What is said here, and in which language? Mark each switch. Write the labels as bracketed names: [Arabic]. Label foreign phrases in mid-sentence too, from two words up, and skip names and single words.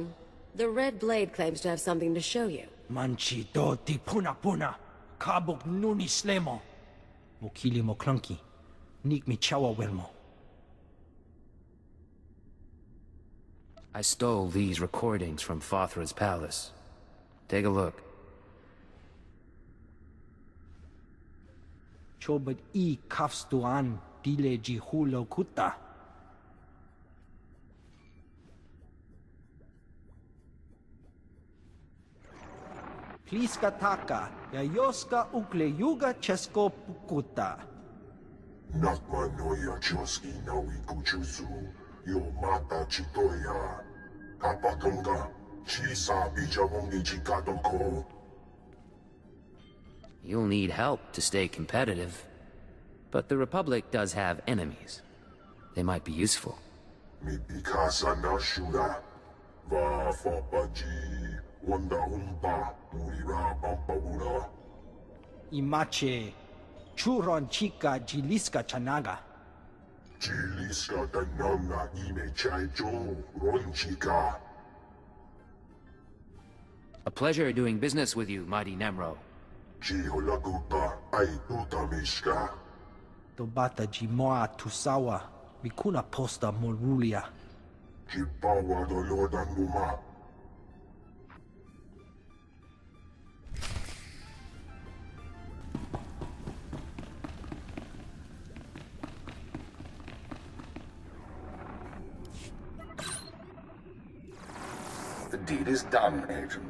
[English] The Red Blade claims to have something to show you. Manchi do ti puna puna. Kabuk nuni slemo. Mokili mo clunky. Nik mi chawa welmo. I stole these recordings from Fothra's palace. Take a look. Chobad I kafstuan dile ji hulo kuta. Pliska taka, yayoska ukle yuga chesko pukuta. Nakma noya choski nawi kuchuzu, yo mata chitoya. Kapatonga, chisa bijabongi chikadoko. You'll need help to stay competitive. But the Republic does have enemies. They might be useful. Mi pikasa na shura, va fapaji. Wanda umpa, murira pampabura. Imache, churon chica jiliska chanaga. Jiliska tananga ime chaicho, ronchika. A pleasure doing business with you, mighty Nemro. Jiholagupa, aituta mishka. Tobata jimoa tusawa, mikuna posta morulia. Jipawa dolodan muma. The deed is done, Agent.